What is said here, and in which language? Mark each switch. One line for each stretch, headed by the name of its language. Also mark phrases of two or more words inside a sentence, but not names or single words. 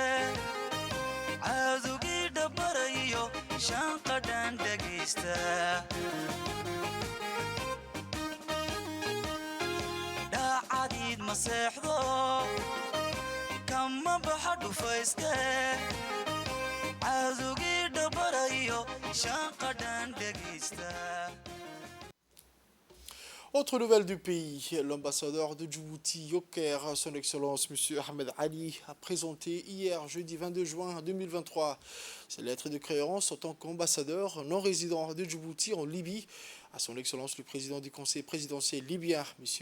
Somali: caadugii dhabbarayo shanqadhaan dhegaysta dhaacadiid maseexdo kama baxa dhufayske caadugii dhabbarayo shanqadhaan dhegaysta.
French: Autre nouvelle du pays, l'ambassadeur de Djibouti au Caire, son Excellence M. Ahmed Ali, a présenté hier, jeudi 22 juin 2023, ses lettres de créance en tant qu'ambassadeur non résident de Djibouti en Libye à son Excellence le président du Conseil présidentiel libyen, M.